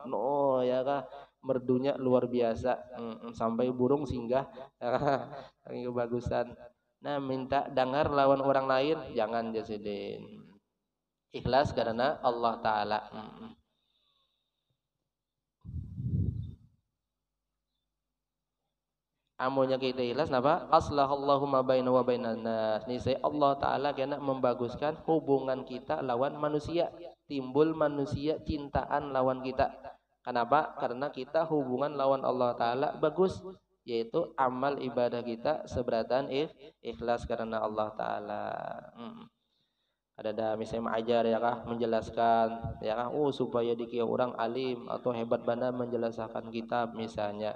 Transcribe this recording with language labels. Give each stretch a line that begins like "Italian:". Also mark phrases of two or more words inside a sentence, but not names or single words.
Banjar: No ya kah merdunya luar biasa sampai burung singgah kebagusan. Nah minta dengar lawan orang lain jangan Jasidin. Ikhlas karena Allah Ta'ala. Amunya kita ikhlas napa?
Arabic: Aslahallahu ma baina wa bainan nas.
Banjar: Niscaya Allah Ta'ala kena membaguskan hubungan kita lawan manusia. Timbul manusia cintaan lawan kita. Kenapa? Karena kita hubungan lawan Allah Ta'ala bagus, yaitu amal ibadah kita seberatan ikhlas karena Allah Ta'ala. Ada misalnya mengajar ya kah, menjelaskan ya kah, supaya dikira orang alim atau hebat benar menjelaskan kitab misalnya.